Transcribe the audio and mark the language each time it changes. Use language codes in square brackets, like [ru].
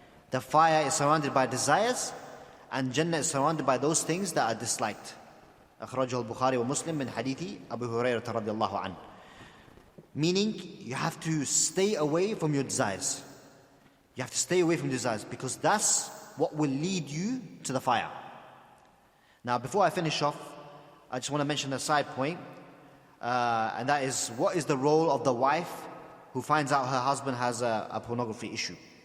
[en] The fire is surrounded by desires, and Jannah is surrounded by those things that are disliked. [ar] أخرجه البخاري ومسلم من حديث أبي هريرة رضي الله عنه. [en] Meaning, you have to stay away from your desires. You have to stay away from desires because that's what will lead you to the fire. Now, before I finish off, I just want to mention a side point, and that is, what is the role of the wife who finds out her husband has a pornography issue?